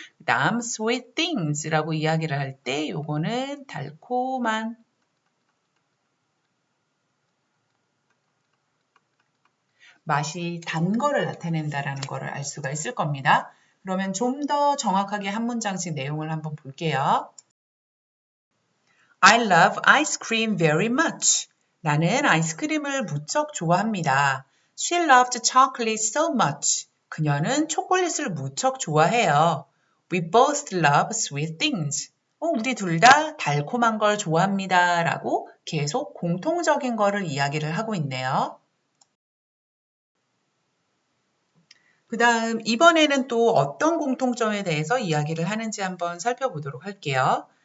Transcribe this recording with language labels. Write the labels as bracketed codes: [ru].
[ko] 그 다음 sweet things라고 이야기를 할 때 요거는 달콤한 맛이 단 거를 나타낸다라는 거를 알 수가 있을 겁니다. 그러면 좀 더 정확하게 한 문장씩 내용을 한번 볼게요. [en] I love ice cream very much. [ko] 나는 아이스크림을 무척 좋아합니다. [en] She loved chocolate so much. [ko] 그녀는 초콜릿을 무척 좋아해요. [en] We both love sweet things. [ko] 우리 둘 다 달콤한 걸 좋아합니다. 라고 계속 공통적인 거를 이야기를 하고 있네요. 그 다음 이번에는 또 어떤 공통점에 대해서 이야기를 하는지 한번 살펴보도록 할게요.